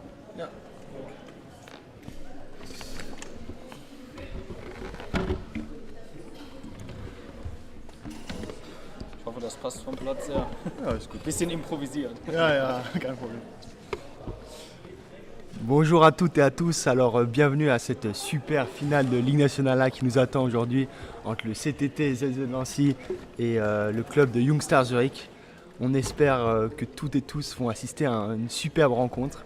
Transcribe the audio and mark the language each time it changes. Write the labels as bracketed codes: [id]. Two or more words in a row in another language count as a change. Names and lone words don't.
[de] Ja. Ich hoffe, das passt vom Platz her. Ja, ist gut. Bisschen improvisiert. Ja, kein Problem. [fr] Bonjour à toutes et à tous, alors bienvenue à cette super finale de Ligue Nationale A qui nous attend aujourd'hui entre le CTT ZZ Nancy et le club de Young Stars Zurich. On espère que toutes et tous vont assister à une superbe rencontre.